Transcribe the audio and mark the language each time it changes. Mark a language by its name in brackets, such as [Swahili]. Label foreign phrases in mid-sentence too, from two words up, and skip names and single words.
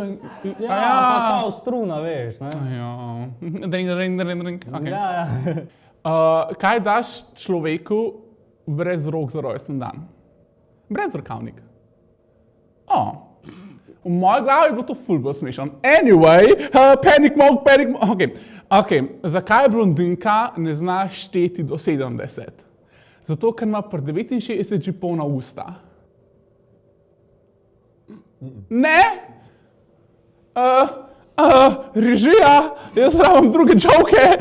[Slovenian] Ja, pa kao struna, veš, ne? Ja. Dring. Okay. Ja. Kaj daš človeku brez rok za rojsten dan? Brez rokavnik. V moji glavi je bilo to ful bolj smešno. [English] Anyway, panic mode. [Slovenian] Okay. Zakaj blondinka ne zna šteti do 70? Zato, ker ima pri 69 že polna usta. Ne? Režija, jaz rabim druge joke.